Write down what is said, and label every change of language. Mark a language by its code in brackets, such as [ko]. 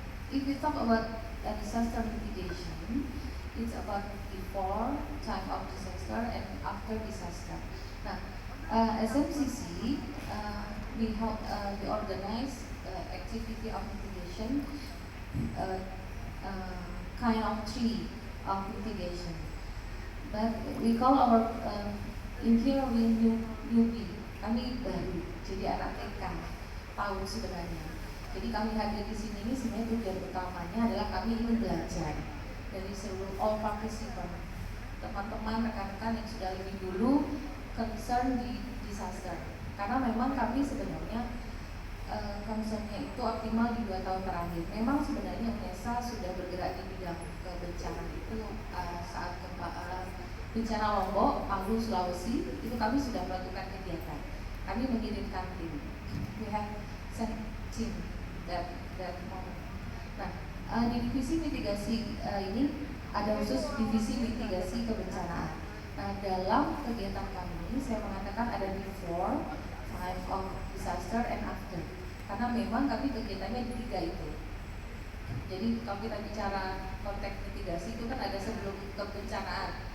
[en] If we talk about disaster mitigation, it's about before, time of disaster, and after disaster. Nah, SMCC, we organize activity of mitigation, uh, kind of three of mitigation. But we call our in here we newbie. [id] Kami baru, jadi anak TK tahun sebenarnya. Jadi kami hadir di sini ini sebenarnya tujuan utamanya adalah kami ingin belajar dari seluruh [en] all participant, [id] teman-teman rekan-rekan yang sudah lebih dulu concern di disaster. Karena memang kami sebenarnya concernnya itu optimal di 2 tahun terakhir. Memang sebenarnya UNESA sudah bergerak di bidang kebencanaan itu saat bencana Lombok, Palu, Sulawesi itu kami sudah melakukan kegiatan. Kami mengirimkan tim. [en] We have sent team that moment. [id] Nah, di divisi mitigasi ini ada khusus divisi mitigasi kebencanaan. Nah, dalam kegiatan kami saya mengatakan ada [en] before, time of disaster, and after. [id] Karena memang kami kegiatannya di 3 itu. Jadi kalau kita bicara konteks mitigasi itu kan ada sebelum kebencanaan.